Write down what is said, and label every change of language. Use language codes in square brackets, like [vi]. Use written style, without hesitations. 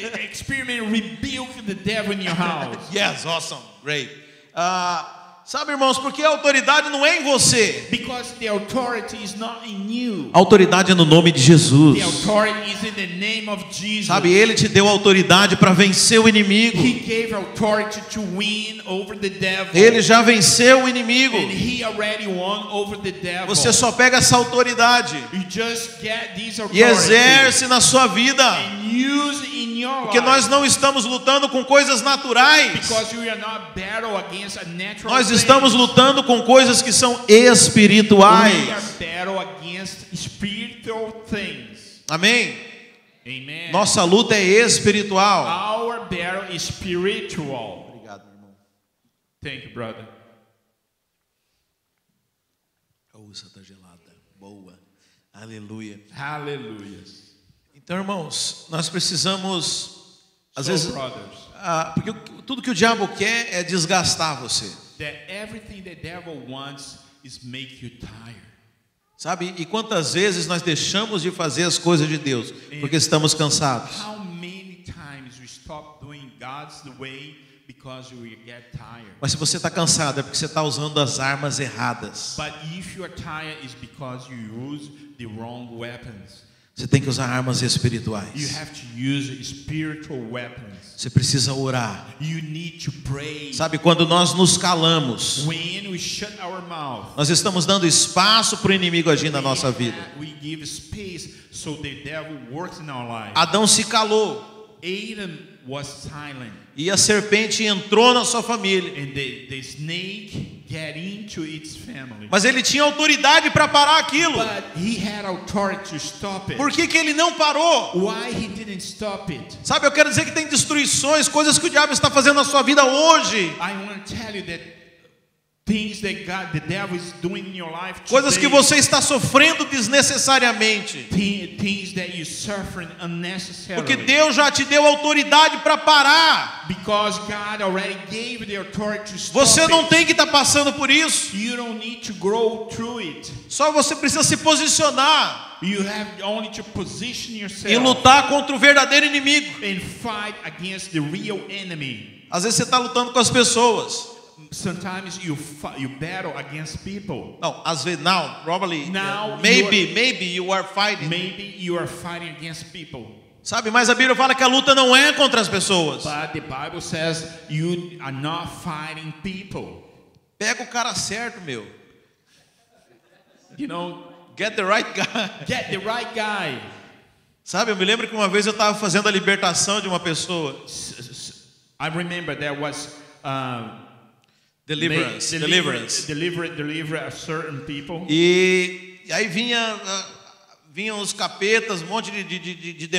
[en] Experiment rebuke the devil in your house. Yes, awesome, great. [pt] Sabe, irmãos, porque a autoridade não é em você. [en] Because the authority is not in you. [pt] A autoridade é no nome de Jesus. [en] The authority is in the name of Jesus. [pt] Sabe, Ele te deu autoridade para vencer o inimigo. [en] He gave authority to win over the devil. [pt] Ele já venceu o inimigo. [en] And he already won over the devil. [pt] Você só pega essa autoridade [en] You just get this [pt] e [en] authority [pt] exerce na sua vida. [en] and use in your [pt] Porque [en] life. [pt] nós não estamos lutando com coisas naturais. [en] Because we are not battle against a natural [pt] Nós [en] thing. [pt] estamos lutando com coisas que são espirituais. [en] We are battle against spiritual things. [pt] Amém? [en] Amen. [pt] Nossa luta é espiritual. [en] Our battle is spiritual. [pt] Obrigado, meu irmão. [en] Thank you, brother. [pt] Essa tá gelada. Boa. Aleluia. [en] Hallelujah. [pt] Então, irmãos, nós precisamos, às [en] So, [pt] vezes, [en] brothers, [pt] porque tudo que o diabo quer é desgastar você, [en] that everything the devil wants is make you tired. [pt] sabe? E quantas vezes nós deixamos de fazer as coisas de Deus porque estamos cansados? [en] How many times we stop doing God's way because we get tired? [pt] Mas se você está cansado é porque você está usando as armas erradas. [en] But if you are tired, it's because you use the wrong weapons. [pt] Você tem que usar armas [en] You [pt] espirituais. [en] have to use spiritual weapons. [pt] Você precisa orar. [en] You need to pray. [pt] Sabe, quando nós nos calamos, [en] When we shut our mouth, [pt] nós estamos dando espaço para o inimigo agir na nossa vida. [en] we give space so the devil works in our life. [pt] Adão se calou [en] Adam was silent, [pt] e a serpente entrou na sua família. [en] and the snake get into its family. [pt] Mas ele tinha autoridade para parar aquilo. [en] But he had authority to stop it. [pt] Por que que ele não parou? [en] Why he didn't stop it? [pt] Sabe, eu quero dizer que tem destruições, coisas que o diabo está fazendo na sua vida hoje. [en] I want to tell you that things that the devil is doing in your life today, [pt] Coisas que você está sofrendo desnecessariamente. [en] things that you're suffering unnecessarily. [pt] Porque Deus já te deu autoridade para parar. [en] Because God already gave the authority to stop [pt] Você não [en] it. [pt] tem que estar passando por isso. [en] You don't need to grow through it. [pt] Só você precisa se posicionar [en] You have only to position [pt] e [en] yourself [pt] lutar contra o verdadeiro inimigo. [en] and fight against the real enemy. [pt] Às vezes você está lutando com as pessoas. [en] Sometimes you battle against people. [pt] Não, às vezes não, probably, [en] Now maybe you are fighting. Maybe you are fighting against people. [pt] Sabe, mas a Bíblia fala que a luta não é contra as pessoas. [en] But the Bible says you are not fighting people. [pt] Pega o cara certo, meu. [en] You know, Get the right guy. get the right guy. [pt] Sabe, eu me lembro que uma vez eu estava fazendo a libertação de uma pessoa. [en] I remember there was Deliverance. deliver a certain people. [pt] E aí vinham os capetas, um monte de